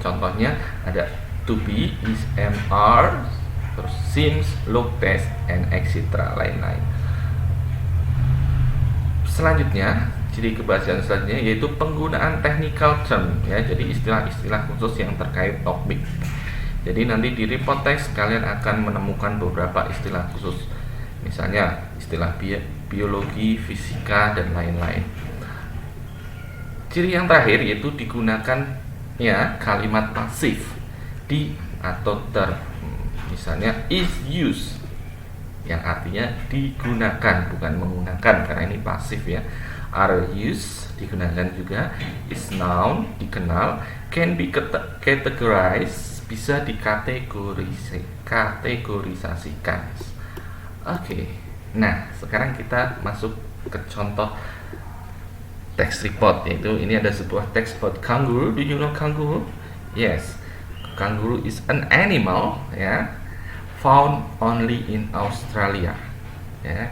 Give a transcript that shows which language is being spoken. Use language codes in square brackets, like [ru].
[id] Contohnya ada to be, is, am, are, terus seems, look, taste, and etc. lain-lain. Selanjutnya, ciri kebahasaan selanjutnya yaitu penggunaan technical term ya. Jadi istilah-istilah khusus yang terkait topik. Jadi nanti di report text kalian akan menemukan beberapa istilah khusus. Misalnya istilah biologi, fisika, dan lain-lain. Ciri yang terakhir yaitu digunakan ya kalimat pasif di atau ter. Misalnya is used yang artinya digunakan bukan menggunakan karena ini pasif ya. Are used digunakan juga. Is noun dikenal. Can be categorized bisa dikategorisasikan. Oke. Nah, sekarang kita masuk ke contoh text report, yaitu ini ada sebuah text about kangaroo. [en] Do you know kangaroo? Yes, kangaroo is an animal ya, found only in Australia ya.